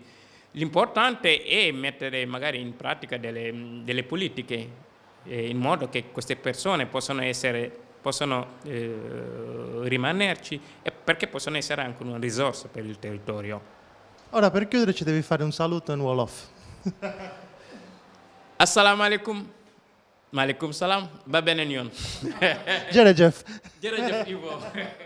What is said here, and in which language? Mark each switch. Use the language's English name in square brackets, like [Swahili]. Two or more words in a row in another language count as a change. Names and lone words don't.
[Italian] L'importante è mettere magari in pratica delle politiche in modo che queste persone possano rimanerci e perché possono essere anche una risorsa per il territorio. Ora, per chiudere, ci devi fare un saluto in Wolof. [Arabic] Assalamu alaikum. Maaleykum salam. [Wolof] Ba beneen yoon. Jërëjëf. Jërëjëf Ivo.